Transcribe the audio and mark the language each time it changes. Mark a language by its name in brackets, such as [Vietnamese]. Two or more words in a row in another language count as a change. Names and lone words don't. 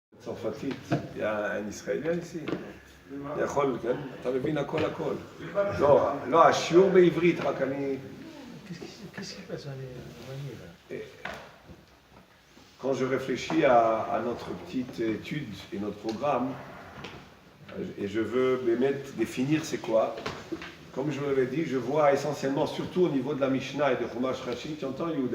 [Hebrew] צרפתית. [French] Il y a un Israélien ici. [Hebrew] יכול, כן? אתה מבין הכל. לא, השיעור בעברית, רק אני... [French] Qu'est-ce qui passe? Quand je réfléchis à notre petite étude et notre programme, et je veux définir c'est quoi, comme je vous l'avais dit, je vois essentiellement, surtout au niveau de la Mishnah et de Chumash Rashi, tu entends Yehuda?